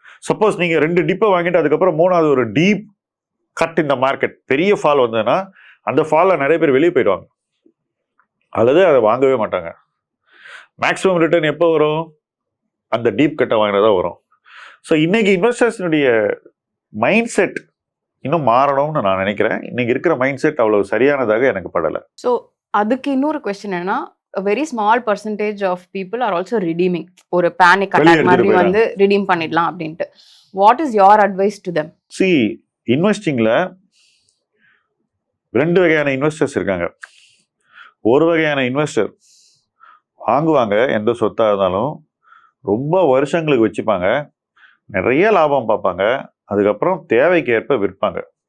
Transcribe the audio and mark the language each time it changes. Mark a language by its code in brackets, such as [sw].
[ta] Suppose நீங்கள் 2 டிப்பை வாங்கிட்டு அதுக்கப்புறம் 3வது ஒரு டீப் கட் இந்த மார்க்கெட் பெரிய ஃபால் வந்ததுன்னா அந்த ஃபாலில் நிறைய பேர் வெளியே போயிடுவாங்க, அல்லது அதை வாங்கவே மாட்டாங்க. மேக்ஸிமம் ரிட்டர்ன் எப்போ வரும்? அந்த டீப் கட்டை வாங்கினதான் வரும். ஸோ இன்னைக்கு இன்வெஸ்டர்ஸினுடைய மைண்ட் செட் இன்னும் மாறணும்னு நான் நினைக்கிறேன். இன்னைக்கு இருக்கிற மைண்ட் செட் அவ்வளவு சரியானதாக எனக்கு படலை. ஸோ அதுக்கு இன்னொரு கொஸ்டின் என்னன்னா, [en] a very small percentage of people are also redeeming. [ta] ஒரு பேனிக் அட்டாக் மாதிரி வந்து ரிடீம் பண்ணிடலாம் அப்படின்ட்டு. [en] What is your advice to them? [ta] See, இன்வெஸ்டிங்ல 2 வகையான இன்வெஸ்டர்ஸ் இருக்காங்க. ஒரு வகையான இன்வெஸ்டர் வாங்குவாங்க, எந்த சொத்தாக இருந்தாலும் ரொம்ப வருஷங்களுக்கு வச்சுப்பாங்க, நிறைய லாபம் பார்ப்பாங்க, அதுக்கப்புறம் தேவைக்கு ஏற்ப விற்பாங்க.